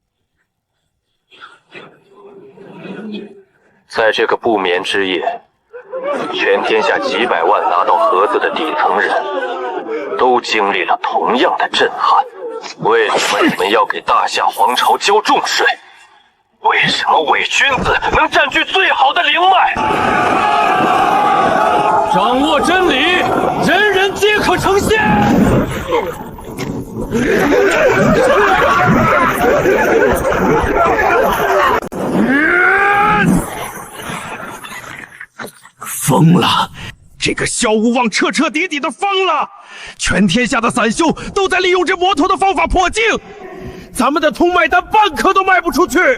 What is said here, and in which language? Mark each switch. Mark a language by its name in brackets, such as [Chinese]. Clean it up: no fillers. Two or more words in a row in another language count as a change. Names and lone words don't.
[Chinese] 在這個不眠之夜， 全天下幾百萬拿到盒子的底層人，都經歷了同樣的震撼。為什麼你們要給大夏皇朝交重稅？為什麼偽君子能佔據最好的靈脈？掌握真理，人人皆可成仙。疯了！这个萧无望彻彻底底的疯了！全天下的散修都在利用这魔头的方法破境，咱们的通脉丹半颗都卖不出去。